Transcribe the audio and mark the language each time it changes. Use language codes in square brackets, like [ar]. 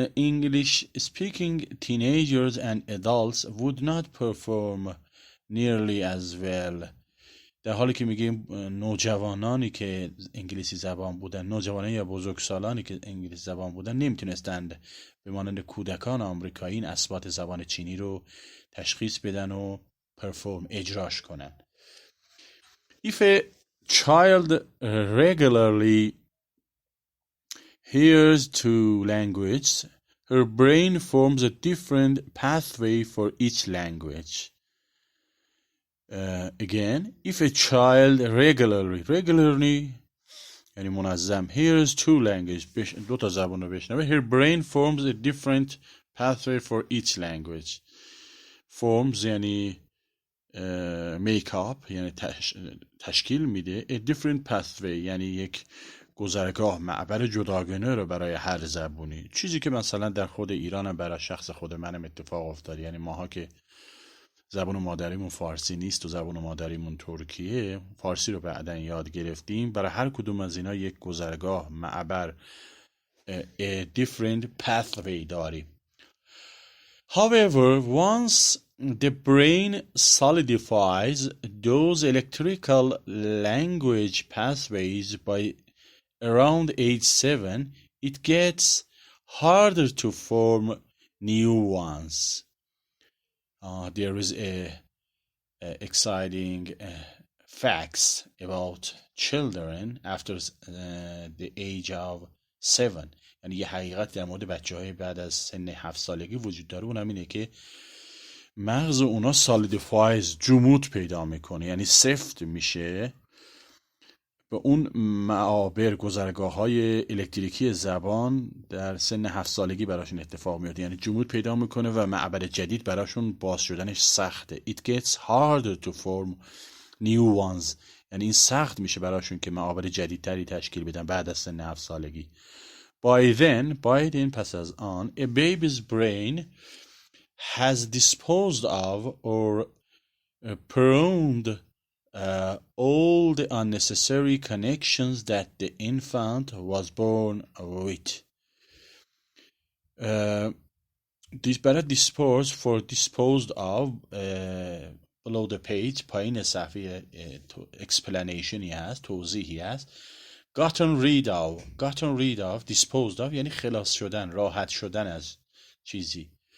[en] English speaking teenagers and adults would not perform nearly as well. [fa] در حالی که میگیم نوجوانانی که انگلیسی زبان بودن، نوجوانان یا بزرگسالانی که انگلیسی زبان بودن نمیتونستند به مانند کودکان آمریکایی این اصوات زبان چینی رو تشخیص بدن و اجراش کنن. [en] If a child regularly hears two languages, her brain forms a different pathway for each language. Again, if a child regularly [fa] یعنی منظم [en] hears two languages [fa] دو تا زبان رو بشنوه [en] her brain forms a different pathway for each language. Forms یعنی make up [fa] یعنی تشکیل میده. [en] A different pathway [fa] یعنی یک گذرگاه معبر جداگانه رو برای هر زبونی، چیزی که مثلا در خود ایران هم برای شخص خود منم اتفاق افتاد. یعنی ماها که زبان مادریمون فارسی نیست و زبان مادریمون ترکیه، فارسی رو بعداً یاد گرفتیم، برای هر کدوم از اینا یک گذرگاه معبر [en] a different pathway [fa] داریم. [en] However, once the brain solidifies those electrical language pathways by around age 7, it gets harder to form new ones. There is a exciting facts about children after the age of 7. [fa] یعنی یه حقیقت در مورد بچه‌های بعد از سن 7 سالگی وجود داره، اونم اینه که مغز اونا سالیدیفایز، جمود پیدا میکنه، یعنی سفت میشه به اون معابر، گذرگاه‌های الکتریکی زبان در سن 7 سالگی براشون اتفاق میفته، یعنی جمود پیدا میکنه و معبر جدید براشون باز شدنش سخته. [en] It gets harder to form new ones. [fa] یعنی این سخت میشه براشون که معابر جدیدتری تشکیل بدن بعد از سن 7 سالگی. [en] By then [fa] پس از آن [en] a baby's brain has disposed of or pruned all the unnecessary connections that the infant was born with. [fa] برای [en] disposed of below the page، [fa] پایین صفحه explanationی هست، توضیحی هست. [en] gotten rid of disposed of [fa] یعنی خلاص شدن، راحت شدن از چیزی.